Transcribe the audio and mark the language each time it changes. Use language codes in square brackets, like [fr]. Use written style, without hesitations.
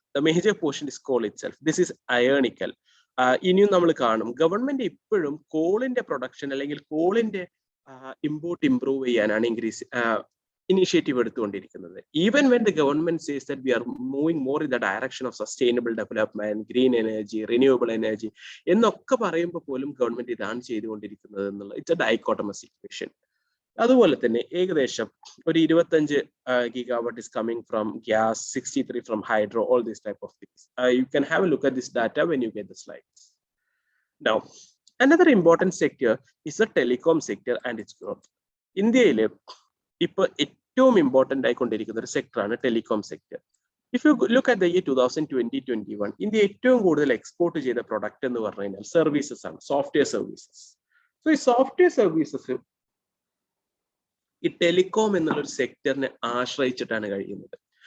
[en] The major portion is coal itself. This is ironical. [ml] ഇനിയും നമ്മൾ കാണും ഗവൺമെന്റ് ഇപ്പോഴും കോളിന്റെ പ്രൊഡക്ഷൻ അല്ലെങ്കിൽ കോളിന്റെ ഇമ്പോർട്ട് ഇംപ്രൂവ് ചെയ്യാനാണ് initiative എടുത്തുകൊണ്ടിരിക്കുന്നത്. [en] even when the government says that we are moving more in the direction of sustainable development, green energy, renewable energy [ml] എന്നൊക്കെ പറയുമ്പോൾ പോലും government ഇതാണ് ചെയ്തുകൊണ്ടിരിക്കുന്നത് എന്നുള്ള [en] It's a dichotomous situation. [ml] അതുപോലെ തന്നെ ഏകദേശം ഒരു [en] 25 gigawatt is coming from gas, 63 from hydro, all these type of things. You can have a look at this data when you get the slides. Now, another important sector is the telecom sector and its growth. [ml] ഇന്ത്യയിൽ ഇപ്പോൾ ഏറ്റവും important ആയിക്കൊണ്ടിരിക്കുന്ന ഒരു സെക്ടറാണ് telecom sector. [en] if you look at the year 2020-21 [ml] India ഏറ്റവും കൂടുതൽ export ചെയ്ത product എന്ന് പറഞ്ഞു കഴിഞ്ഞാൽ സർവീസസ് ആണ്, സോഫ്റ്റ്വെയർ സർവീസസ്. സോ ഈ സോഫ്റ്റ്വെയർ സർവീസസ് ഈ ടെലികോം എന്നുള്ളൊരു സെക്ടറിനെ ആശ്രയിച്ചിട്ടാണ് കഴിയുന്നത്.